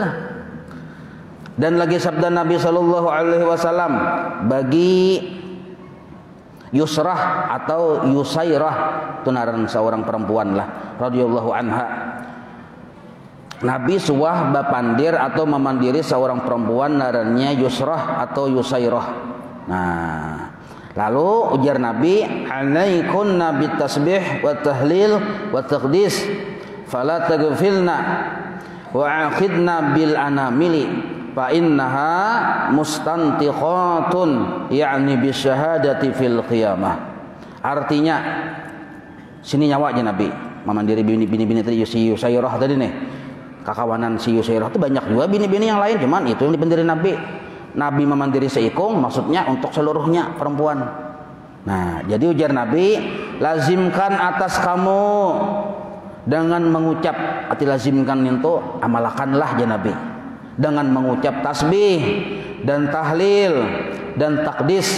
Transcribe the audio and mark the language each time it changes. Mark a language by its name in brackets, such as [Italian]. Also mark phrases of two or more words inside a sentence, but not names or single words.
[Banjar] Dan lagi sabda Nabi [Arabic] صلى الله عليه وسلم [Banjar] bagi Yusrah atau Yusairah, itu naran seorang perempuan lah, [Arabic] رضي الله عنها. [Banjar] Nabi suah bapandir atau memandiri seorang perempuan narannya Yusrah atau Yusairah. Nah, lalu ujar Nabi, [Arabic] "عليكن بالتسبيح والتهليل والتقديس, فلا تغفلن واعقدن بالأنامل، فإنها مستنطقة، يعني بالشهادة في القيامة." [Banjar] Artinya, sini nyawa aja Nabi memandiri bini-bini tadi si Yusairah tadi nih. Kakawanan si Yusairah itu banyak juga bini-bini yang lain, cuman itu yang dipendiri Nabi. Nabi memandiri seikung, maksudnya untuk seluruhnya perempuan. Nah, jadi ujar Nabi, lazimkan atas kamu dengan mengucap, arti lazimkan itu amalkanlah ya Nabi, dengan mengucap tasbih dan tahlil dan takdis.